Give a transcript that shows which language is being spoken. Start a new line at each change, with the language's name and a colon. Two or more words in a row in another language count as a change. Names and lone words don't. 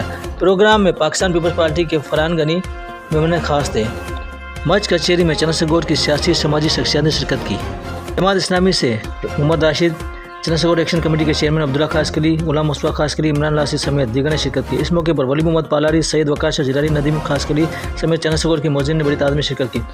Urdu: پروگرام میں پاکستان پیپلز پارٹی کے فرحان غنی مہمان خاص تھے. مچ کچہری میں چنسر گوٹھ کی سیاسی سماجی شخصیات نے شرکت کی. جماعت اسلامی سے محمد راشد، چنسر گوٹھ
English: action committee
Urdu: کے چیئرمین عبداللہ خاصخیلی، غلام مصطفیٰ خاصخیلی، عمران لاسی سمیت دیگر نے شرکت کی. اس موقع پر ولی محمد پالاری، سید وقاص جیلانی، ندیم خاصخیلی سمیت چنسر گوٹھ کے معززین نے بڑی تعداد میں شرکت کی.